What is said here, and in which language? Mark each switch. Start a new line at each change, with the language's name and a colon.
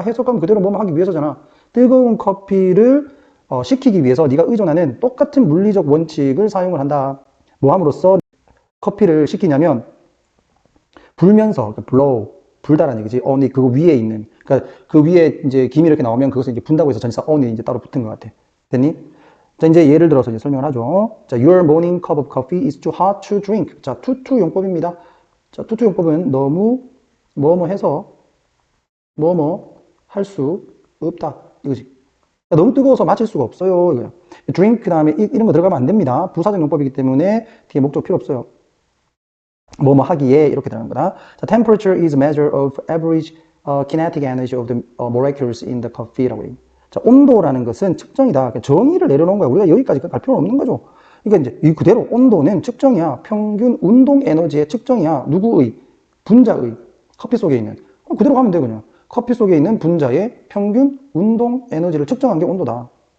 Korean: 해석하면 그대로 뭐뭐 하기 위해서잖아. 뜨거운 커피를 식히기 위해서 네가 의존하는 똑같은 물리적 원칙을 사용을 한다. 뭐 함으로써 커피를 식히냐면 불면서 blow, 불다라는 얘기지. on이 그거 위에 있는. 그러니까 그 위에 이제 김이 이렇게 나오면 그것을 이제 분다고 해서 전치사 on이 이제 따로 붙은 것 같아. 됐니? 자, 이제 예를 들어서 이제 설명을 하죠.
English: 자, your morning cup of coffee is too hot to drink.
Korean: 자, too 용법입니다. 자, too 용법은 너무 뭐뭐 해서 뭐뭐 할 수 없다. 이거지. 너무 뜨거워서 마실 수가 없어요. 이거야. drink 그 다음에 이런 거 들어가면 안 됩니다. 부사적 용법이기 때문에 뒤에 목적 필요 없어요. 뭐뭐 하기에 이렇게 되는 거다.
English: 자, temperature is a measure of average kinetic energy of the molecules in the coffee라고 해요.
Korean: 자, 온도라는 것은 측정이다. 그러니까 정의를 내려놓은 거야. 우리가 여기까지 갈 필요는 없는 거죠. 그러니까 이제 이 그대로 온도는 측정이야. 평균 운동 에너지의 측정이야. 누구의? 분자의. 커피 속에 있는. 그대로 가면 돼, 그냥. 커피 속에 있는 분자의 평균 운동 에너지를 측정한 게 온도다.